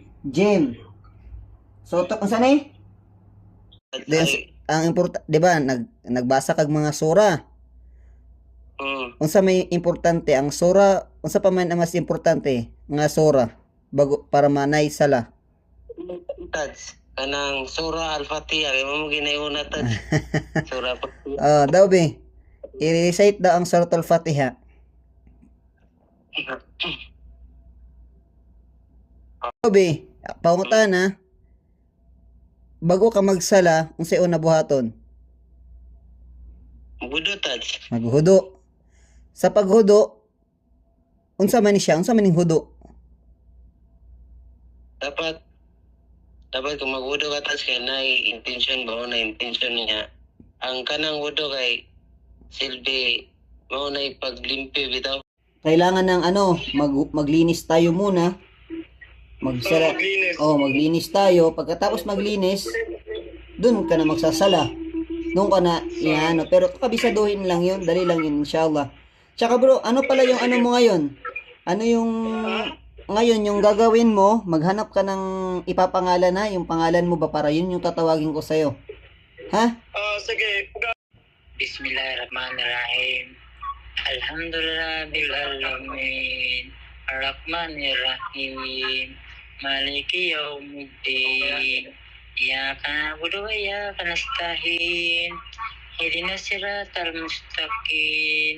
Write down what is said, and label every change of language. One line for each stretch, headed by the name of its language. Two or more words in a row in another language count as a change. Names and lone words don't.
Cebuano: Jim. So, unsa ni? Ang important, 'di ba? Nagbasa kag mga sura. Unsa may importante ang sura, unsa pa man ang mas importante nga sura bago para manay sala. Tats. Kanang Surah Al-Fatiha. Kaya mo ginayuna tats. Surah Al-Fatiha. Daw be. I-recite daw ang Suratul Fatiha. Daw be. Pangutan na. Bago ka magsala, unsay una buhaton? Budo tats. Maghudo. Sa paghudo, unsa man ni siya? Unsa man ning hudo? Dapat kung mag-wudo ka tats kaya na intention ba na intention niya. Ang kanang wudo kay silbi mao na ipaglimpi bitaw.
Filipino: Kailangan ng maglinis tayo muna. Magsala. Maglinis tayo. Pagkatapos maglinis, dun ka na magsasala. Doon ka na pero kabisaduhin lang yun. Dali lang yun, inshallah. Tsaka bro, ano pala yung mo ngayon? Ano yung ngayon yung gagawin mo? Maghanap ka ng ipapangalan na. Yung pangalan mo ba para yun yung tatawagin ko sa'yo? Ha? Sige.
Arabic: بسم الله الرحمن الرحيم. الحمد لله بالعالمين. الرحمن الرحيم. مالك يوم الدين. إياك نعبد وإياك نستعين. اهدنا الصراط المستقيم.